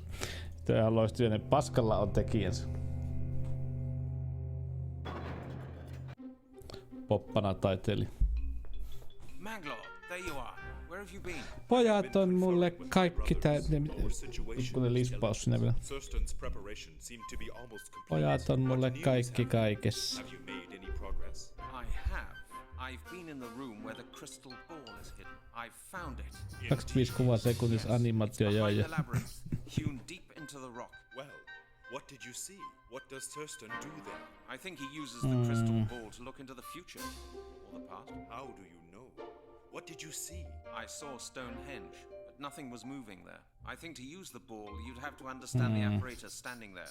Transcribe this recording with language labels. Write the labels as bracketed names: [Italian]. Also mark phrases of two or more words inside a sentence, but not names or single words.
[Finnish] Tää on loistavia. Paskalla on tekijänsä. Poppana taiteili. Pojat on mulle kaikki kun ne lispaus sinne vielä. Pojat on mulle kaikki kaikessa. [English] I've been in the room where the crystal ball is hidden. I've found it. [Finnish] 25 kuvaa sekunnissa animaatio joo. [English] Hewn deep into the rock. Well, what did you see? What does Thurston do there? I think he uses the crystal ball to look into the future or the past. How do you know? What did you see? I saw Stonehenge, but nothing was moving there. I think to use the ball, you'd have to understand the apparatus standing there.